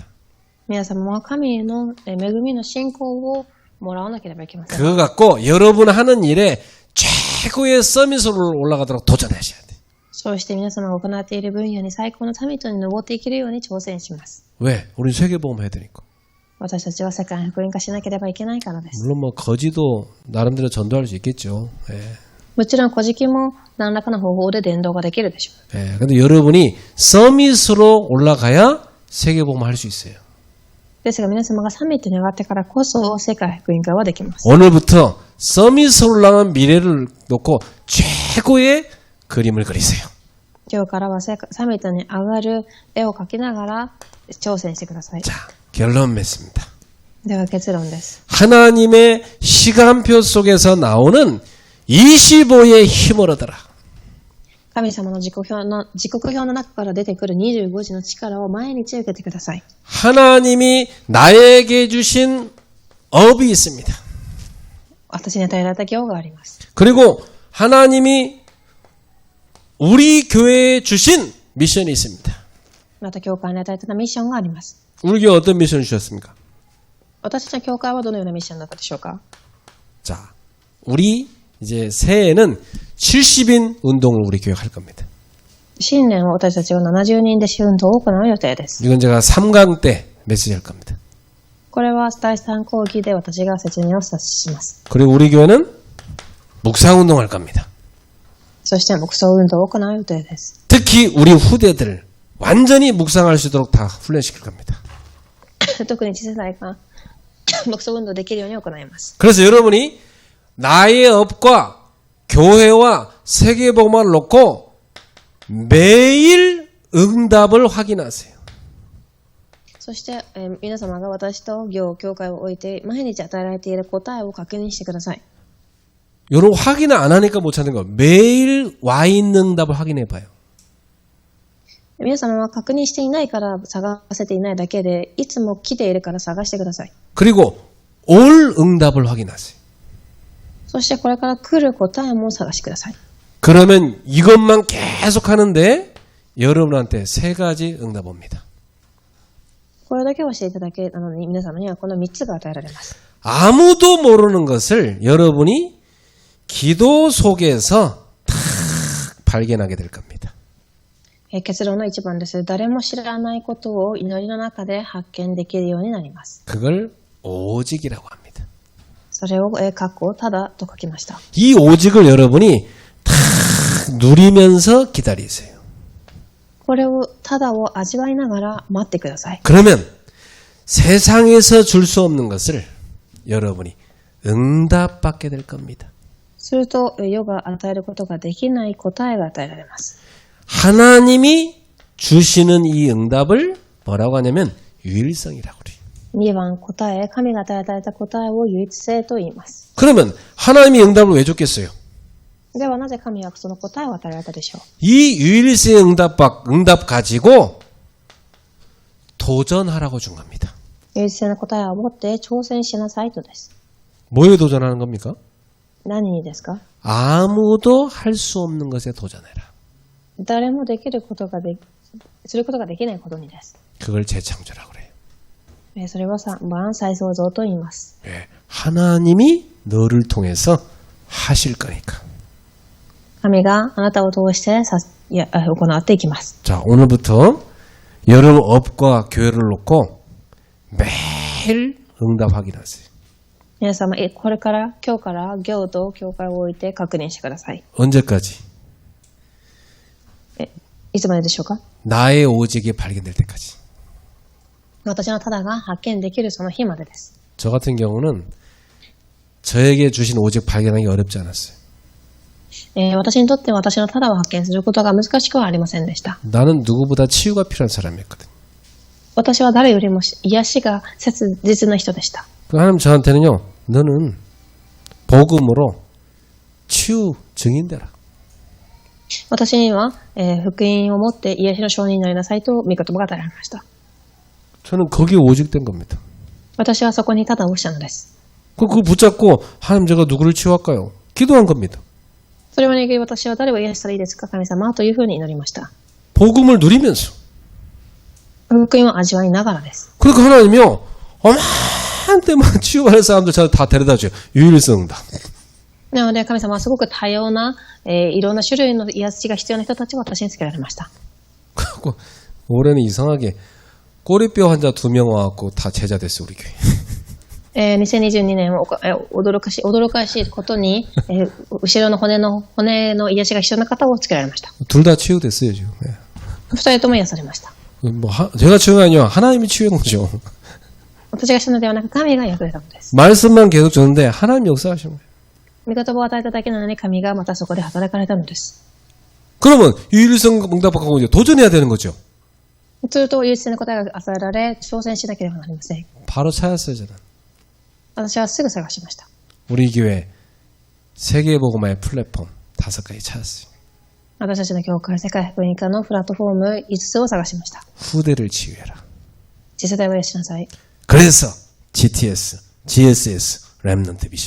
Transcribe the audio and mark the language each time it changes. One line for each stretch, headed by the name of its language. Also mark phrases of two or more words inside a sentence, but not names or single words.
Japanese: 皆様は神の恵みの信仰をもらわなければいけません。
Korean: 그거 갖고 여러분 하는 일에 최고의 서밋으로 올라가도록 도전하셔야 돼요.
Japanese: そうして皆様が行っている分野に最高のサミットに登っていけるように挑戦します。
Korean: 왜? 우린 세계보험 해야 되니까.
Japanese: 私たちは世界の福音化しなければいけないからです。
Korean: 물론 뭐 거지도 나름대로 전도할 수 있겠죠. 예.
Japanese: もちろん古事記も何らかの方法で伝道ができるでしょう。
Korean: 예. 근데 여러분이 서밋으로 올라가야 세계보험 할 수 있어요.
Japanese: ですが皆様がサミットに上がってからこそ世界福音化はできます。
Korean: 오늘부터 서밋으로 올라간 미래를 놓고 최고의 그림을 그리세요.
Japanese: 今日からはサミットに上がる絵を描きながら挑戦してください。
Korean: 자, 결론 맺습니다.
Japanese: では結論です。
Korean: 하나님의 시간표 속에서 나오는 25의 힘을 얻어라.
Japanese: 神様の時刻表の中から出てくる25時の力を毎日受けてください。
Korean: 하나님이 나에게 주신 업이 있습니다.
Japanese: 私に与えられた業があります。
Korean: 그리고 하나님이 우리 교회에 주신 미션이 있습니다.
Japanese: また教会に与えたミッションがあります。
Korean: 우리 교회 어떤 미션을 주셨습니까?
Japanese: 私たちの教会はどのようなミッションだったでしょうか。
Korean: 자, 우리 이제 새해에는 70인 운동을 우리 교회가 할 겁니다.
Japanese: 新年は私たちは70人弟子運動を行う予定です。
Korean: 이건 제가 3강 때 메시지 할 겁니다.
Japanese: これは第3講義で私が説明をします。
Korean: 그리고 우리 교회는 묵상 운동 할 겁니다.
Japanese: そして黙想運動を行う予定です。
Korean: 특히 우리 후대들 완전히 묵상할 수 있도록 다 훈련시킬 겁니다.
Japanese: 特に次世代が黙想運動できるように行います。
Korean: 그래서 여러분이 나의 업과 교회와 세계복음화를 놓고 매일 응답을 확인하세요.
Japanese: そして、皆様が私と教会を置いて毎日与えられている答えを確認してください。
Korean: 여러분 확인을 안 하니까 못 찾는 거예요. 매일 와 있는 응답을 확인해 봐요.
Japanese: 皆様は確認していないから探せていないだけで、いつも来ているから探してください。
Korean: 그리고 올 응답을 확인하세요.
Japanese: そしてこれから来る答えも探してください。
Korean: 그러면 이것만 계속 하는데 여러분한테 3가지 응답 옵니다.
Japanese: これだけをしていただけなのに皆様にはこの3つが与えられます。
Korean: 아무도 모르는 것을 여러분이 기도 속에서 탁 발견하게 될 겁니다.
Japanese: 結論の1番です。誰も知らないことを祈りの中で発見できるようになります。
Korean: 그걸 오직이라고 합니다.
Japanese: それを括弧ただと書きました。
Korean: 이 오직을 여러분이 탁 누리면서 기다리세요.
Japanese: これをただを味わいながら待ってください。
Korean: 그러면 세상에서 줄 수 없는 것을 여러분이 응답받게 될 겁니다.
Japanese: すると世が与えることができない答えが与えられます。
Korean: 하나님이 주시는 이 응답을 뭐라고 하냐면 유일성이라고 그래요.
Japanese: 2 番、答え、神が与えられた答えを唯一性と言います。
Korean: 그러면 하나님이 응답을 왜 줬겠어요?
Japanese: ではなぜ神はその答えを与えられたでしょう。
Korean: 이 유일性응답 가지고 도전하라고 준 겁니다.
Japanese: 唯一性の答えを持って挑戦しなさいとです。
Korean: 뭐에 도전하는 겁니까?
Japanese: 何にですか？
Korean: 아무도 할 수 없는 것에 도전해라.
Japanese: 誰もできることがすることができないことにです。
Korean: 그걸 재창조라고 그래요.
Japanese: それは3番再創造と言います。
Korean: 왜? 하나님이 너를 통해서 하실 거니까.
Japanese: 神があなたを通して行っていきます。
Korean: 자, 오늘부터 여러분 업과 교회를 놓고 매일 응답 확인하세요.
Japanese: 皆様、今日から行と教会を置いて確認してください。
Korean: 언제까지?
Japanese: いつまででしょうか？
Korean: 나의 오직이 발견될 때까지.
Japanese: 私のただが発見できるその日までです。
Korean: 저 같은 경우는 저에게 주신 오직 발견하기 어렵지 않았어요.
Japanese: 私にとって私のただを発見することが難しくはありませんでした。
Korean: 나는 누구보다 치유가 필요한 사람이었거든.
Japanese: 私は誰よりも癒しが切実な人でした。
Korean: 하나님 저한테는요, 너는 복음으로 치유 증인 되라.
Japanese: 私には、福音を持って癒しの証人になりなさいと御言葉が与えられました。
Korean: 저는 거기에 오직된 겁니다.
Japanese: 私はそこにただをしたのです。
Korean: 그거 붙잡고 하나님 제가 누구를 치유할까요? 기도한 겁니다.
Japanese: それを握り私は誰を癒したらいいですか神様というふうに祈りました。
Korean: 복음을 누리면서.
Japanese: 福音を味わいながらです。
Korean: 그러니까 하나님이요, 어마한 때만 치유받을 사람들 저를 다 데려다 줘요. 유일성 응답.
Japanese: なので神様はすごく多様な、いろんな種類の癒しが必要な人たちを私につけられました。
Korean: 그리고 올해는 이상하게 꼬리뼈 환자 2명 와갖고 다 제자 됐어요, 우리 교회.
Japanese: 2022 年は驚かしいことに、後ろの骨の癒しが必要な方をつけられました。
Korean: 둘 다 치유됐어요, 지금. 네.
Japanese: 2 人とも癒されました。
Korean: 제가 치유가 아니라 하나님이 치유한 거죠.
Japanese: 私がしたのではなく神が役立たのです。
Korean: 말씀만 계속 줬는데 하나님이 역사하신 거예요.
Japanese: 御言葉を与えただけなのに神がまたそこで働かれたのです。
Korean: 그러면 유일성 응답받고 이제 도전해야 되는 거죠.
Japanese: すると唯一性の答えが与えられ挑戦しなければなりません。
Korean: 바로 찾았어요, 저는.
Japanese: 私はすぐ探しました。
Korean: 우리 교회 세계복음화의 플랫폼 5가지 찾았어요.
Japanese: 私たちの教会世界福音化のプラットフォーム5つを探しました。
Korean: 후대를 치유해라.
Japanese: 次世代を癒しなさい。
Korean: 그래서 GTS, GSS, 렘넌트 비전.